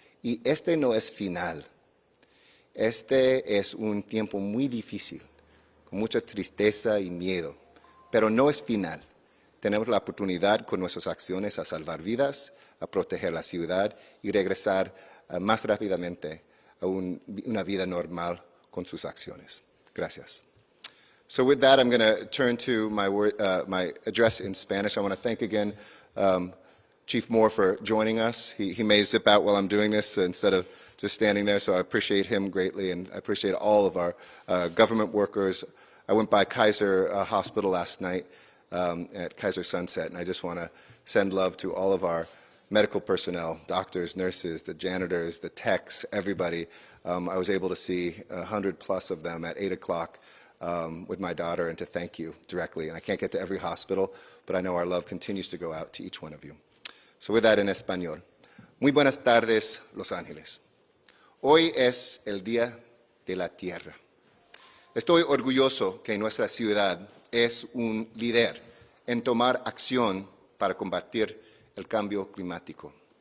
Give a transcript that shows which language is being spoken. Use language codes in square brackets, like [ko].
[es] Y este no es final. Este es un tiempo muy difícil, con mucha tristeza y miedo, pero no es final. Tenemos la oportunidad con nuestras acciones a salvar vidas, a proteger la ciudad y regresar más rápidamente a una vida normal con sus acciones. Gracias. [en] So with that, I'm going to turn to my address in Spanish. I want to thank again Chief Moore for joining us. He may zip out while I'm doing this instead of just standing there, so I appreciate him greatly, and I appreciate all of our government workers. I went by Kaiser Hospital last night at Kaiser Sunset, and I just want to send love to all of our medical personnel, doctors, nurses, the janitors, the techs, everybody. I was able to see 100 plus of them at 8 o'clock with my daughter, and to thank you directly. And I can't get to every hospital, but I know our love continues to go out to each one of you. So with that, en español. [es] Muy buenas tardes, Los Ángeles. Hoy es el Día de la Tierra. Estoy orgulloso que nuestra ciudad es un líder en tomar acción para combatir el cambio climático.